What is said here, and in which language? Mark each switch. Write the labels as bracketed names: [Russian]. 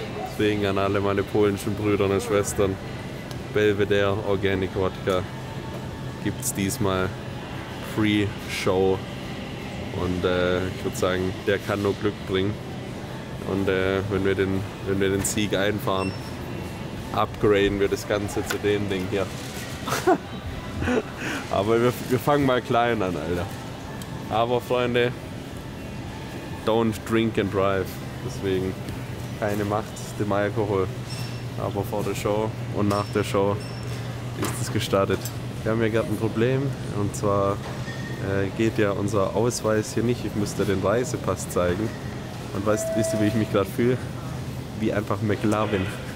[German] Deswegen an alle meine polnischen Brüder und Schwestern. Belvedere Organic Wodka gibt es diesmal Free Show. Und ich würde sagen, der kann nur Glück bringen. Und wenn wir den Sieg einfahren, upgraden wir das Ganze zu dem Ding hier. Aber wir fangen mal klein an, Alter. Aber Freunde, [English] don't drink and drive. [German] Deswegen keine Macht dem Alkohol. Aber vor der Show und nach der Show ist es gestartet. Wir haben ja gerade ein Problem. Und zwar geht ja unser Ausweis hier nicht. Ich müsste den Reisepass zeigen. Und wisst ihr, wie ich mich gerade fühle? Wie einfach McLovin.